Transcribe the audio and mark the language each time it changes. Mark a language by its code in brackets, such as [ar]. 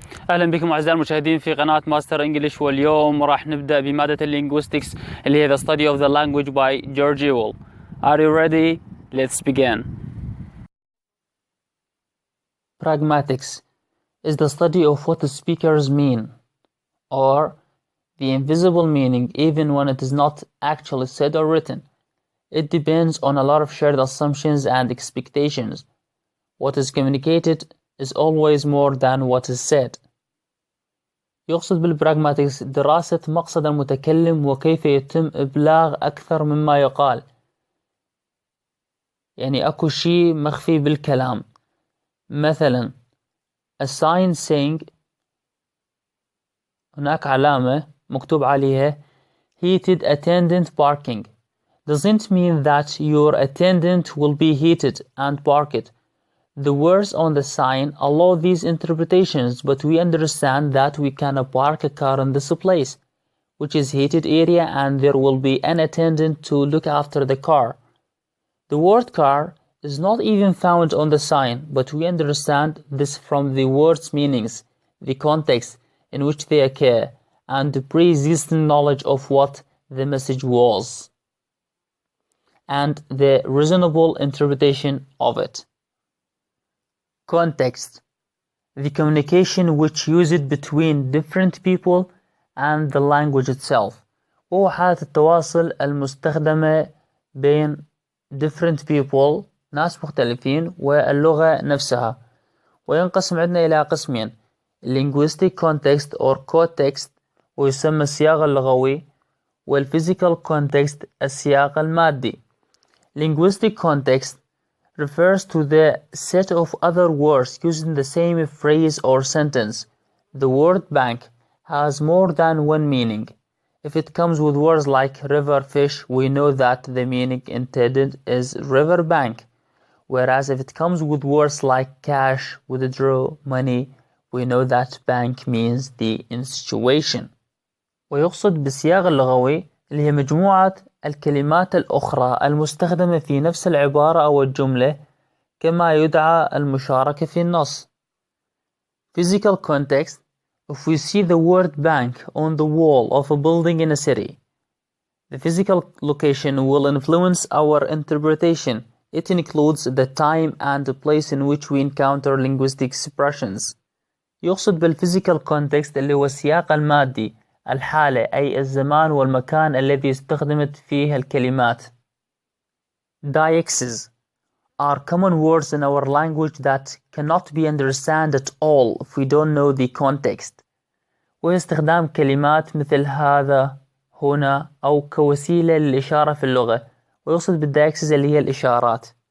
[ar] أهلا بكم أعزائي المشاهدين في قناة ماستر إنجليش، واليوم راح نبدأ بمادة Linguistics اللي هي [en] The Study of the Language [ar] by George Ewell. [en] Are you ready? Let's begin. Pragmatics is the study of what the speakers mean, or the invisible meaning even when it is not actually said or written. It depends on a lot of shared assumptions and expectations. What is communicated is always more than what is said. [ar] يقصد بالبراغماتكس دراسة مقصد المتكلم وكيف يتم إبلاغ أكثر مما يقال. يعني أكو شيء مخفي بالكلام. مثلا [en] a sign saying [ar] هناك علامة مكتوب عليها [en] heated attendant parking doesn't mean that your attendant will be heated and parked. The words on the sign allow these interpretations, but we understand that we can park a car in this place, which is heated area, and there will be an attendant to look after the car. The word car is not even found on the sign, but we understand this from the words' meanings, the context in which they occur, and the pre-existing knowledge of what the message was, and the reasonable interpretation of it. Context: the communication which used between different people and the language itself. [ar] وهو حالة التواصل المستخدمة بين [en] different people [ar] ناس مختلفين واللغة نفسها. وينقسم عندنا إلى قسمين: [en] linguistic context or context [ar] ويسمى السياق اللغوي، والphysical context السياق المادي. [en] Linguistic context refers to the set of other words using the same phrase or sentence. The word bank has more than one meaning. If it comes with words like river, fish, we know that the meaning intended is river bank. Whereas if it comes with words like cash, withdraw, money, we know that bank means the institution. [ar] ويقصد بالسياق اللغوي اللي هي مجموعة الكلمات الأخرى المستخدمة في نفس العبارة أو الجملة كما يدعى المشاركة في النص. [en] Physical context: if we see the word bank on the wall of a building in a city, the physical location will influence our interpretation. It includes the time and the place in which we encounter linguistic expressions. [ar] يقصد بالphysical context اللي هو السياق المادي، الحالة أي الزمان والمكان الذي استخدمت فيه الكلمات. [en] Deixis are common words in our language that cannot be understood at all if we don't know the context. [ar] وهي استخدام كلمات مثل هذا، هنا، أو كوسيلة للإشارة في اللغة. ويقصد بالدايكسز اللي هي الإشارات.